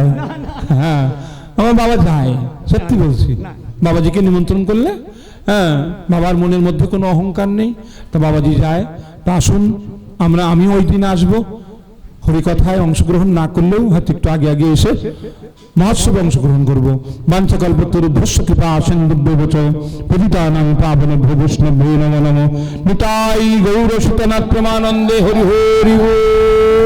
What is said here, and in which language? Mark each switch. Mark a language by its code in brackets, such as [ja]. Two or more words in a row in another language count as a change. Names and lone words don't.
[bn] হ্যাঁ, আমার বাবা যায়, সত্যি বলছি, বাবাজিকে নিমন্ত্রণ করলে, হ্যাঁ, বাবার মনের মধ্যে কোনো অহংকার নেই, তা বাবাজি যায়। তা আসুন, আমি ওই দিন আসবো। হরিকথায় অংশগ্রহণ না করলেও হয়তো একটু আগে আগে এসে মহোৎসবে অংশগ্রহণ করবো। [sa] বাঞ্ছাকল্পতরুভ্যশ্চ কৃপা সিন্ধুভ্যশ্চ পতিতানাং পাবনেভ্যো বৈষ্ণবেভ্যো নমো নমঃ। [bn] নিতাই গৌর সুতনাথ প্রেমানন্দে হরি হরি।